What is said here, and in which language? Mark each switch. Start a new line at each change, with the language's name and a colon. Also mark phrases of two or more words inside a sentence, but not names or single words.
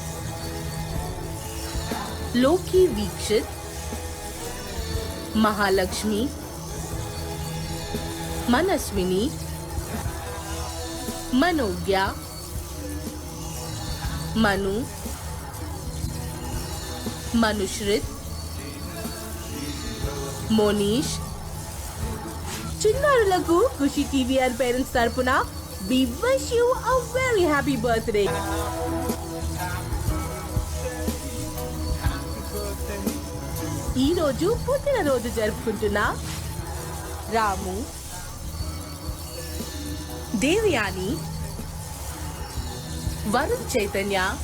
Telugu: लोकी वीक्षित, महालक्ष्मी, मनस्विनी, मनोज्ञा, मनु, मनुश्रित, मोनीश, చిన్నారులకు ఖుషి టీవీ
English: and parents
Telugu: తరపున
English: we wish you a very happy birthday.
Telugu: ఈ రోజు పుట్టినరోజు జరుపుకుంటున్న రాము, దేవయాని, వరుణ్ చైతన్య,